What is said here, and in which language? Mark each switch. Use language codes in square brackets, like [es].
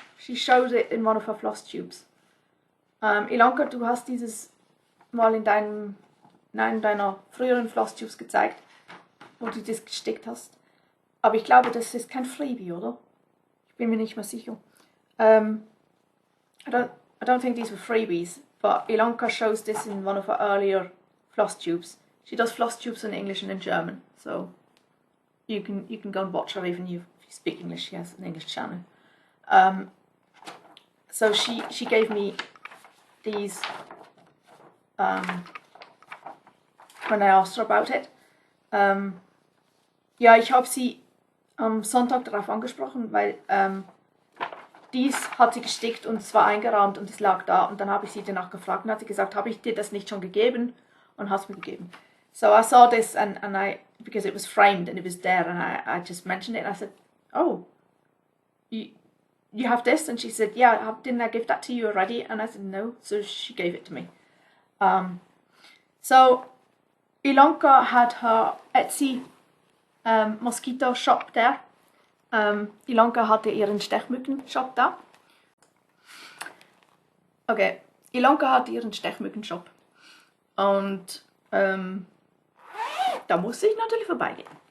[en] She showed it in one of her Flosstubes. [de] Ilonka, du hast dieses mal in deiner früheren Flosstubes gezeigt, wo du das gestickt hast. Aber ich glaube, das ist kein Freebie, oder? Ich bin mir nicht mehr sicher. [en] I don't think these were freebies, but Ilonka shows this in one of her earlier Flosstubes. She does Flosstubes in English and in German, so you can go and watch her even if you speak English. She has an English channel. So she gave me these when I asked her about it. [de] Ja, ich habe sie am Sonntag darauf angesprochen, weil dies hat sie gestickt und es war eingerahmt und es lag da, und dann habe ich sie danach gefragt und hat sie gesagt, habe ich dir das nicht schon gegeben, und hast mir gegeben. [en] So I saw this and because it was framed and it was there, and I just mentioned it and I said, oh, you have this? And she said, yeah, didn't I give that to you already? And I said, no. So she gave it to me. So Ilonka had her Etsy Mosquito Shop there. [de] Ilonka hatte ihren Stechmücken Shop da. Okay, Ilonka hatte ihren Stechmücken Shop. Und da musste ich natürlich vorbeigehen.